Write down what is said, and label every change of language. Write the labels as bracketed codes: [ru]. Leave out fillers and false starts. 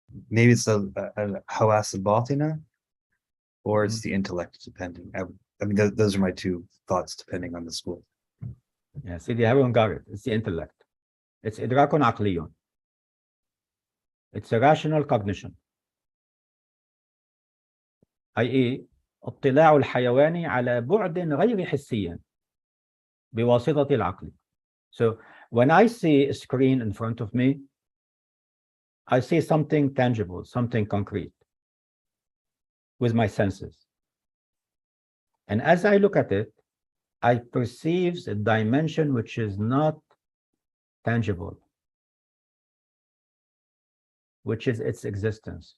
[en] Maybe it's a hawas al-batina, or it's the intellect, depending. I mean, those are my two thoughts, depending on the school. Yeah, Sidi Harun got it. It's the intellect. It's idrakun aqliyun. It's a rational cognition, i.e. [ar] اطلاع الحيوان على بعد غير حسي بواسطة العقل. [en] So when I see a screen in front of me, I see something tangible, something concrete with my senses. And as I look at it, I perceive a dimension which is not tangible, which is its existence.